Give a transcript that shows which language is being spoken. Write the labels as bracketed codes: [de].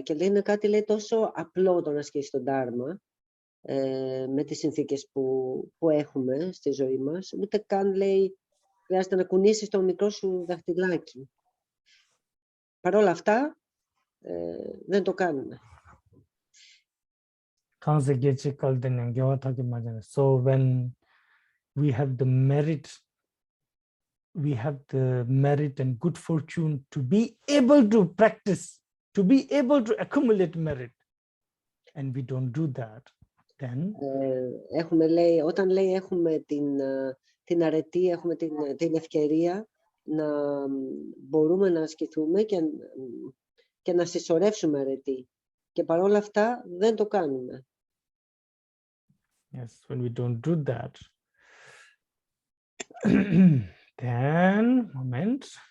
[el] Και λέει είναι κάτι λέει, τόσο απλό το να ασκήσει τον Dharma με τις συνθήκες που έχουμε στη ζωή μας. Ούτε καν λέει χρειάζεται να κουνήσεις το μικρό σου δαχτυλάκι. Παρ' όλα αυτά δεν το κάνουμε. [en] So when we have the merit and good fortune to be able to practice, to be able to accumulate merit, and we don't do that, then [el] όταν λέει έχουμε την αρετή, έχουμε την ευκαιρία να μπορούμε να ασκηθούμε και να συσσωρεύσουμε αρετή. Και παρόλα αυτά δεν το κάνουμε. [en] Yes, when we don't do that, then moment.